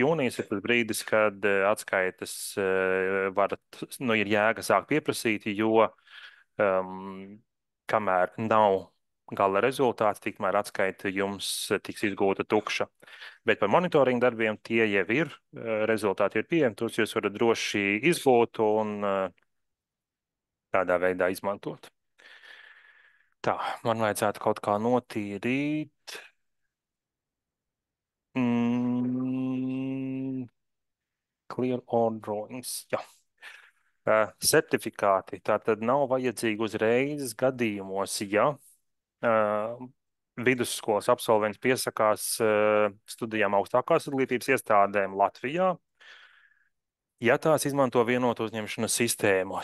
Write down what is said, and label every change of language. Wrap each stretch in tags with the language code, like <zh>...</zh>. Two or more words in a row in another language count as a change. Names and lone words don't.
<lv>jūnijas ir tas brīdis, kad atskaites varat, nu, ir jēga sākt pieprasīt, jo kamēr nav gala rezultāts, tikmēr atskaite jums tiks izgūta tukša. Bet par monitoringu darbiem tie jau ir, rezultāti ir pieejami, tos jūs varat droši izgūt un tādā veidā izmantot. Tā, man vajadzētu kaut kā notīrīt.</lv> <en>Clear all drawings.</en> <lv>Jā. Certifikāti. Tā tad nav vajadzīgi uzreiz gadījumos, ja vidusskolas absolvents piesakās studijām augstākās izglītības iestādēm Latvijā, ja tās izmanto vienotu uzņemšanas sistēmu.</lv>